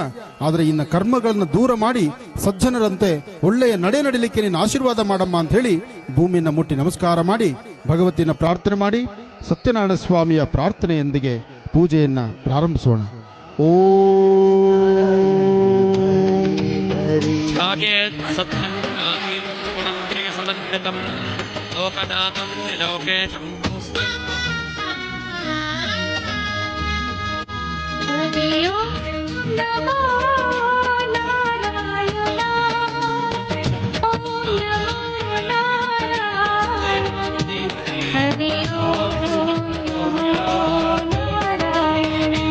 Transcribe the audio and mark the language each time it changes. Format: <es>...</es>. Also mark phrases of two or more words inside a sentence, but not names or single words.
<kn>ಆದರೆ ಇನ್ನು ಕರ್ಮಗಳನ್ನು ದೂರ ಮಾಡಿ ಸಜ್ಜನರಂತೆ ಒಳ್ಳೆಯ ನಡೀಲಿಕ್ಕೆ ನೀನು ಆಶೀರ್ವಾದ ಮಾಡಮ್ಮ ಅಂತ ಹೇಳಿ ಭೂಮಿಯನ್ನು ಮುಟ್ಟಿ ನಮಸ್ಕಾರ ಮಾಡಿ ಭಗವತಿನ ಪ್ರಾರ್ಥನೆ ಮಾಡಿ ಸತ್ಯನಾರಾಯಣ ಸ್ವಾಮಿಯ ಪ್ರಾರ್ಥನೆಯೊಂದಿಗೆ ಪೂಜೆಯನ್ನ ಪ್ರಾರಂಭಿಸೋಣ. ಓ</kn> <sa>अमृतं लोकनाथं लोकेशं हरि ओम नमो नारायण ओम नमो नारायण हरि ओम नमो नारायण</sa>